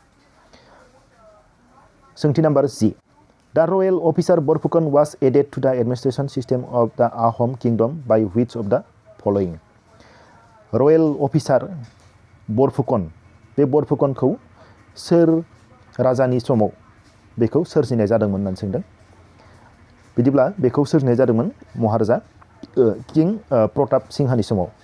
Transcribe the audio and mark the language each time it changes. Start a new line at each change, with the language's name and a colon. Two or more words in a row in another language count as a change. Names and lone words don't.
Bodo: सोंथि नम्बर 10
English: the royal officer Borphukan was added to the administration system of the Ahom kingdom by which of the following royal officer Borphukan
Bodo: बे बरफुकनखौ सोर राजानि समाव बेखौ सोरजिनाय जादोंमोन होननानै सोंदों बिदिब्ला बेखौ सोरजिनाय जादोंमोन महाराजा किं प्रताप सिंहानि समाव